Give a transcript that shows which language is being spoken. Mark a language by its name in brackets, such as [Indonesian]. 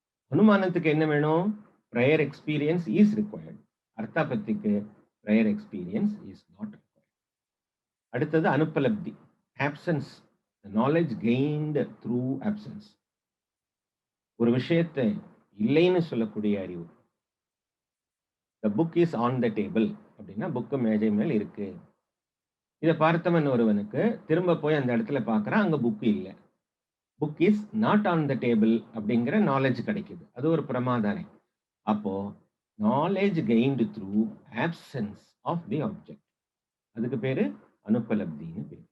[Tamil] அனுமானத்துக்கு என்ன வேணும்? [English] Prior experience is required. அர்த்தாபத்திக்கு prior experience is not required. [Tamil] அடுத்தது அனுபலப்தி, [English] Absence, knowledge gained through absence. [Tamil] ஒரு விஷயத்தை இல்லைன்னு சொல்லக்கூடிய அறிவு. [English] The book is on the table [Tamil] அப்படின்னா புக்கு மேஜை மேல் இருக்கு. இதை பார்த்தவன் ஒருவனுக்கு திரும்ப போய் அந்த இடத்துல பார்க்கறான், அங்க புக்கு இல்லை. [English] book is not on the table [Tamil] அப்படிங்கிற நாலேஜ் கிடைக்குது. அது ஒரு பிரமாதானே. [English] அப்போ knowledge gained through absence of the object, [Tamil] அதுக்கு பேரு அனுபலப்தின்னு பேரு.